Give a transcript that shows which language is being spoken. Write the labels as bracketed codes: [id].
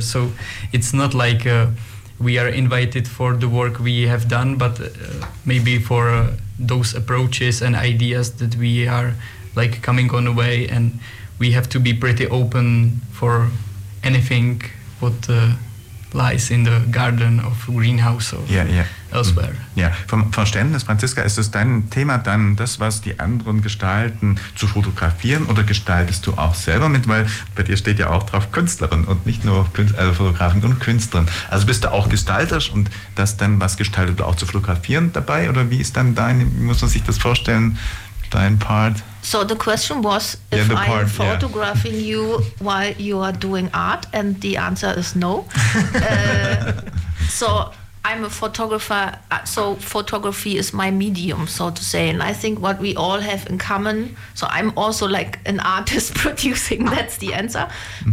[en] So it's not like we are invited for the work we have done, but maybe for those approaches and ideas that we are like coming on a way, and we have to be pretty open for anything what lies in the garden of greenhouse or elsewhere. Yeah. [de] Vom Verständnis, Franziska, ist es dein Thema dann, das, was die anderen gestalten, zu fotografieren, oder gestaltest du auch selber mit? Weil bei dir steht ja auch drauf Künstlerin und nicht nur Fotografin und Künstlerin. Also bist du auch gestalterisch und das dann, was gestaltet, auch zu fotografieren dabei? Oder wie ist dann dein, muss man sich das vorstellen, dein Part? [en] So the question was if I am photographing you while you are doing art, and the answer is no. So I'm a photographer, so photography is my medium, so to say. And I think what we all have in common, so I'm also like an artist producing, that's the answer. Mm-hmm.